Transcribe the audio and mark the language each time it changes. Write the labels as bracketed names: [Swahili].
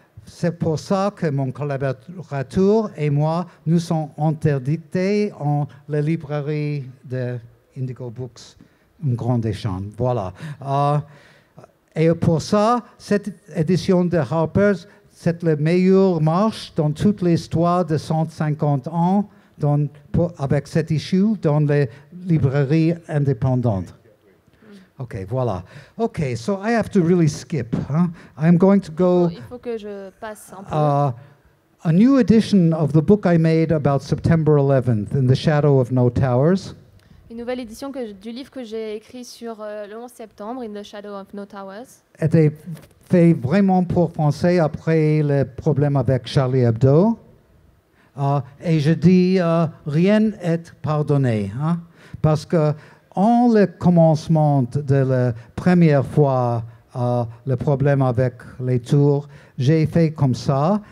[French] C'est pour ça que mon collaborateur et moi, nous sommes interdités en la librairie de Indigo Books, une grande échange. Voilà. Et pour ça, cette édition de Harper's, c'est la meilleure marche dans toute l'histoire de 150 ans avec cette issue dans les librairies indépendantes. Okay, voilà. [English] Okay, so I have to really skip. I'm going to go. [French] Il faut que je passe un peu. [English] A new edition of the book I made about September 11th, In the Shadow of No Towers. [French] Une nouvelle édition du livre que j'ai écrit sur le 11 septembre, In the Shadow of No Towers. Était fait vraiment pour français après le problème avec Charlie Hebdo. Et je dis, rien n'est pardonné. Parce que en le commencement de la première fois, le problème avec les tours, j'ai fait comme ça.